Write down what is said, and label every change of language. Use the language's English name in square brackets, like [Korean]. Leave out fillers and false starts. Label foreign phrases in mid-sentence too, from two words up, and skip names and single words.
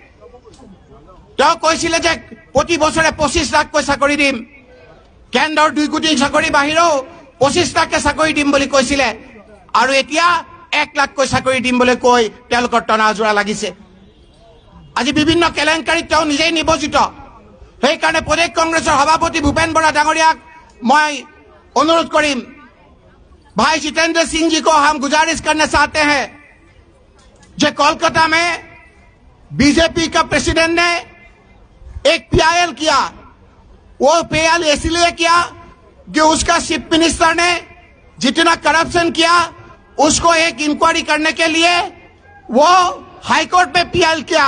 [Assamese] তেওঁ কৈছিলে যে প্ৰতি বছৰে 25 লাখকৈ চাকৰি দিম, কেন্দ্ৰৰ 2 কোটি চাকৰি বাহিৰেও 25 লাখকে চাকৰি দিম বুলি কৈছিলে। আৰু এতিয়া 1 লাখকৈ চাকৰি দিম বুলি কৈ তেওঁলোকৰ টনাজোৰা লাগিছে। আজি বিভিন্ন কেলেংকাৰীত তেওঁ নিজেই নিবজিত। সেইকাৰণে প্ৰদেশ কংগ্ৰেছৰ সভাপতি ভূপেন বৰা ডাঙৰীয়াক মই অনুৰোধ কৰিম, [Hindi] भाई जितेंद्र सिंह जी को हम गुजारिश करना चाहते हैं जो कोलकाता में बीजेपी का प्रेसिडेंट ने एक पीआईएल किया, वो पीआईएल इसलिए किया कि उसका [English] chief minister [Hindi] ने जितना करप्शन किया उसको एक इंक्वायरी करने के लिए वो हाईकोर्ट में पीआईएल किया।